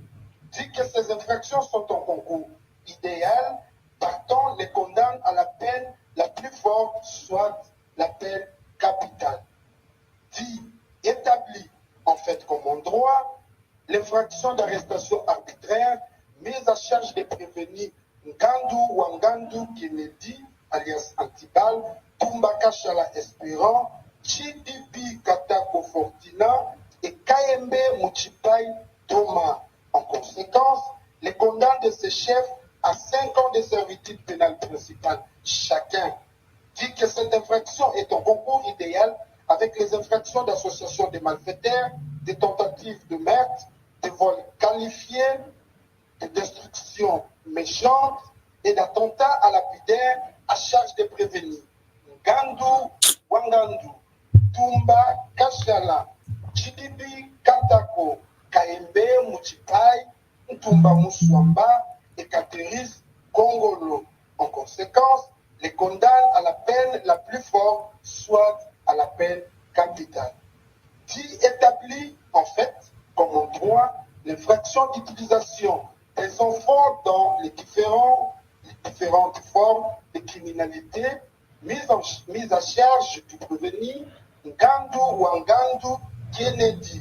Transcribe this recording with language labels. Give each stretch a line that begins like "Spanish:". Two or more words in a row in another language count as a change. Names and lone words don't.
French: Dit que ces infractions sont en concours idéal, partant les condamne à la peine la plus forte, soit la peine capitale. Dit établi en fait comme en droit, l'infraction d'arrestation arbitraire mise à charge des prévenus Ngandu Wangandu Kennedy alias Antibal, Tumbaka Shala Espérant, Chidipi Katako Fortina et Kaembe Muchipai Thomas. En conséquence, les condamne de ces chefs à 5 ans de servitude pénale principale chacun. Dit que cette infraction est en concours idéal avec les infractions d'association des malfaiteurs, des tentatives de meurtre, de vol qualifié, de destruction méchante et d'attentat à lapidaire à charge des prévenus. Ngandu Wangandu, Tumba Kashala, Chidibi Katako, Kaembe Muchipai, Ntumba Moussouamba et Kateris Kongolo. En conséquence, les condamne à la peine la plus forte, soit à la peine capitale. Qui établit en fait, comme en droit, l'infraction d'utilisation des enfants dans les différentes formes de criminalité mise à charge du prévenu Ngandu Wangandu Kennedy.